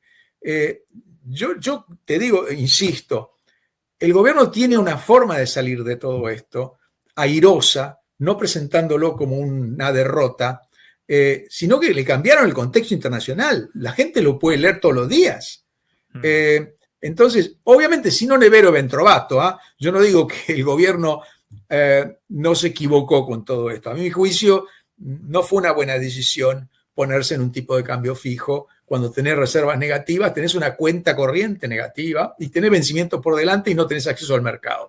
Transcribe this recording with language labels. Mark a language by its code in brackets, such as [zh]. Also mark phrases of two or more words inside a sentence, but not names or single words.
[es] Yo te digo, insisto, el gobierno tiene una forma de salir de todo esto, airosa, no presentándolo como una derrota, sino que le cambiaron el contexto internacional. La gente lo puede leer todos los días. Entonces, obviamente, [it] si non è vero ben trovato, [es] yo no digo que el gobierno no se equivocó con todo esto. A mi juicio, no fue una buena decisión ponerse en un tipo de cambio fijo. Cuando tenés reservas negativas, tenés una cuenta corriente negativa y tenés vencimientos por delante y no tenés acceso al mercado.